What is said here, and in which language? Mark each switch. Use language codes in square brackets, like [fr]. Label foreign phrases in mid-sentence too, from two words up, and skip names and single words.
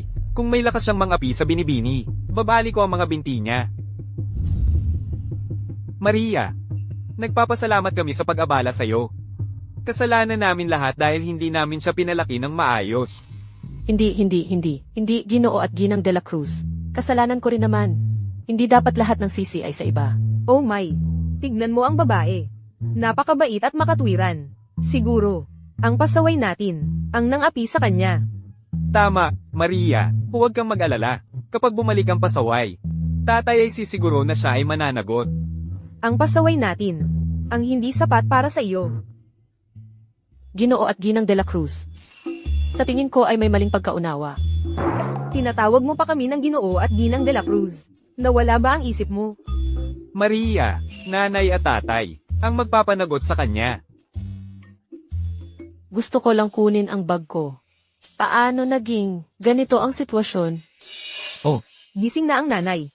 [tl] Kung may lakas siyang mangapi sa binibini, babali ko ang mga binti niya. Maria, nagpapasalamat kami sa pag-abala sa'yo. Kasalanan namin lahat dahil hindi namin siya pinalaki ng maayos. Hindi, Ginoo at Ginang de la Cruz. Kasalanan ko rin naman. Hindi dapat lahat ng sisi ay sa iba. [en] Oh my, [tl] tignan mo ang babae. Napakabait at makatwiran. Siguro, ang pasaway natin, ang nangapi sa kanya. Tama, Maria, huwag kang mag-alala. Kapag bumalik ang pasaway, tatay ay sisiguro na siya ay mananagot. Ang pasaway natin, ang hindi sapat para sa iyo. Ginoo at Ginang de la Cruz. Sa tingin ko ay may maling pagkaunawa. Tinatawag mo pa kami ng Ginoo at Ginang de la Cruz. Nawala ba ang isip mo? Maria, nanay at tatay, ang magpapanagot sa kanya. Gusto ko lang kunin ang bag ko. Paano naging ganito ang sitwasyon? Gising na ang nanay.